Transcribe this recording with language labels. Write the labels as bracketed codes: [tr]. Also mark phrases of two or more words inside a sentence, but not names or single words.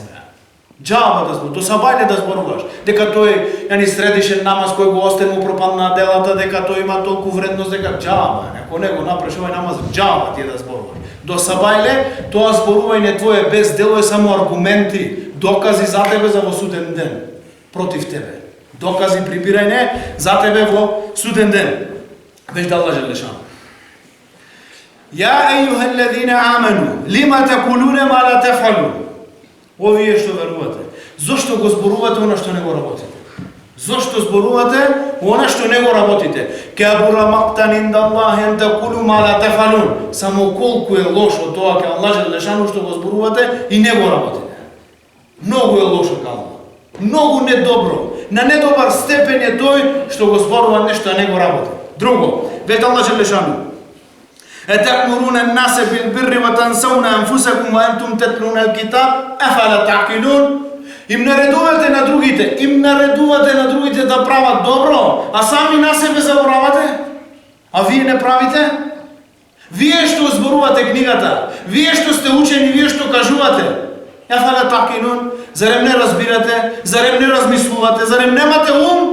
[mk] Џаба да зборуваш, до сабајле да зборуваш, дека тој средишен намаз кој го остен му пропадна делата, дека тој има толку вредност, дека џаба, ако не го направиш овај намаз, џаба ти да зборуваш. До сабајле, тоа зборување твое без дело е само аргументи, докази за тебе за во суден ден, против тебе. Докази прибирање за тебе во суден ден. Веќе да Аллах желешано. [ar] يا أيها الذين آمنوا لم تقولون ما لا تفعلون. [mk] Овие што верувате, зошто го зборувате она што не го работите? Зошто зборувате она што не го работите? [ar] كبر مقتا عند الله أن تقولوا ما لا تفعلون. [mk] Само колку е лошо тоа ке Аллах желешано што го зборувате и не го работите. Многу е лошо ке Аллах. Многу недобро. На недобар степен е тој што го зборува нешто, а не го работи. Друго, вете Аллах желешано: [ar] أتأمرون الناس بالبر وتنسون أنفسكم وأنتم تتلون الكتاب أفلا تعقلون. [mk] Им наредувате на другите да прават добро, а сами на себе заборавате? А вие не правите? Вие што зборувате книгата, вие што сте учени, вие што кажувате. [ar] أفلا تعقلون, [mk] зарем не разбирате, зарем не размислувате, зарем немате ум?